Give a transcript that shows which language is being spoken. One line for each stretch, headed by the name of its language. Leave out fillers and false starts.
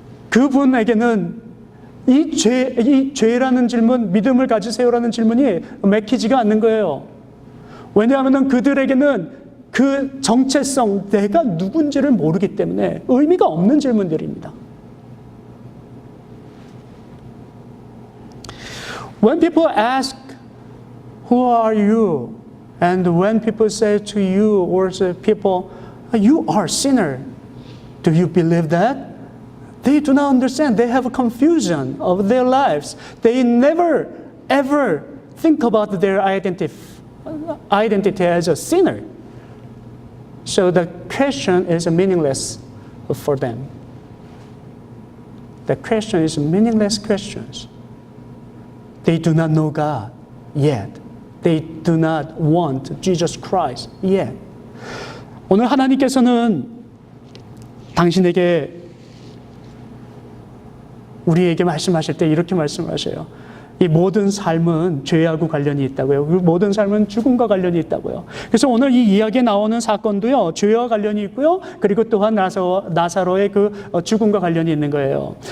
Korean: 그분에게는 이 죄라는 질문, 믿음을 가지세요라는 질문이 맥히지가 않는 거예요. 왜냐하면 그들에게는 그 정체성, 내가 누군지를 모르기 때문에 의미가 없는 질문들입니다.
English: When people ask, who are you? And when people say to you or say people, you are a sinner, do you believe that? They do not understand. They have a confusion of their lives. They never, ever think about their identity as a sinner. So the question is meaningless for them. The question is meaningless questions. They do not know God yet. They do not want Jesus Christ yet.
Korean: 오늘 하나님께서는 당신에게, 우리에게 말씀하실 때 이렇게 말씀하셔요. 이 모든 삶은 죄하고 관련이 있다고요. 모든 삶은 죽음과 관련이 있다고요. 그래서 오늘 이 이야기에 나오는 사건도요, 죄와 관련이 있고요, 그리고 또한 나사로의 그 죽음과 관련이 있는 거예요.